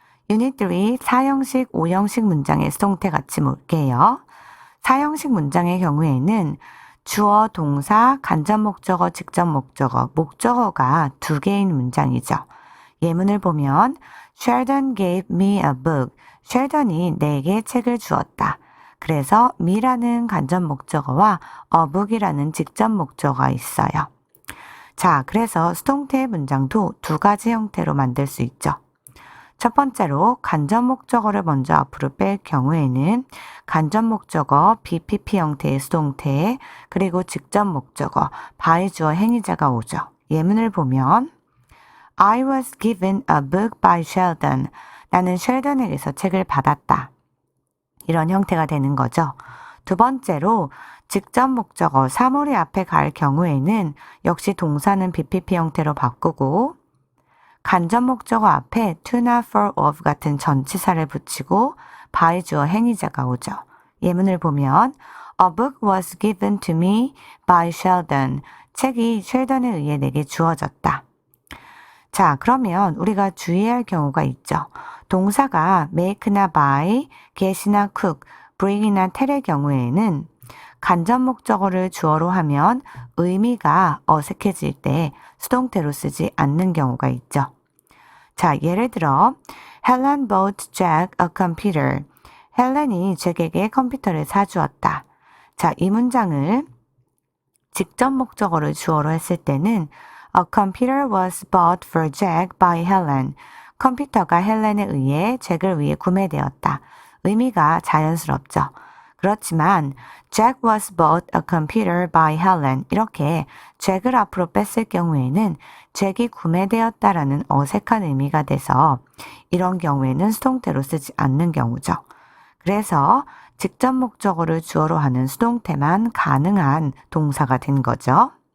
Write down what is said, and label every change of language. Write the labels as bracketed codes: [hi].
[ko] 유닛 3 4형식, 5형식 문장의 수동태 같이 볼게요. 4형식 문장의 경우에는 주어, 동사, 간접 목적어, 직접 목적어, 목적어가 2개인 문장이죠. 예문을 보면 [en] Sheldon gave me a book. [ko] 쉘던이 내게 책을 주었다. 그래서 me라는 간접 목적어와 a book이라는 직접 목적어가 있어요. 자, 그래서 수동태 문장도 2가지 형태로 만들 수 있죠. 첫 번째로 간접 목적어를 먼저 앞으로 뺄 경우에는 간접 목적어 BPP 형태의 수동태 그리고 직접 목적어 by 주어 행위자가 오죠. 예문을 보면 [en] I was given a book by Sheldon. [ko] 나는 쉘던에게서 책을 받았다. 이런 형태가 되는 거죠. 두 번째로 직접 목적어 사물이 앞에 갈 경우에는 역시 동사는 BPP 형태로 바꾸고 간접 목적어 앞에 to나 for, of 같은 전치사를 붙이고 by 주어 행위자가 오죠. 예문을 보면 [en] A book was given to me by Sheldon. [ko] 책이 쉘던에 의해 내게 주어졌다. 자, 그러면 우리가 주의해야 할 경우가 있죠. 동사가 make나 buy, get이나 cook, bring이나 tell의 경우에는 간접 목적어를 주어로 하면 의미가 어색해질 때 수동태로 쓰지 않는 경우가 있죠. 자, 예를 들어 [en] Helen bought Jack a computer. [ko] 헬렌이 잭에게 컴퓨터를 사주었다. 자, 이 문장을 직접 목적어를 주어로 했을 때는 [en] A computer was bought for Jack by Helen. [ko] 컴퓨터가 헬렌에 의해 잭을 위해 구매되었다. 의미가 자연스럽죠. 그렇지만 [en] Jack was bought a computer by Helen. [ko] 이렇게 잭을 앞으로 뺐을 경우에는 잭이 구매되었다라는 어색한 의미가 돼서 이런 경우에는 수동태로 쓰지 않는 경우죠. 그래서 직접 목적어를 주어로 하는 수동태만 가능한 동사가 된 거죠.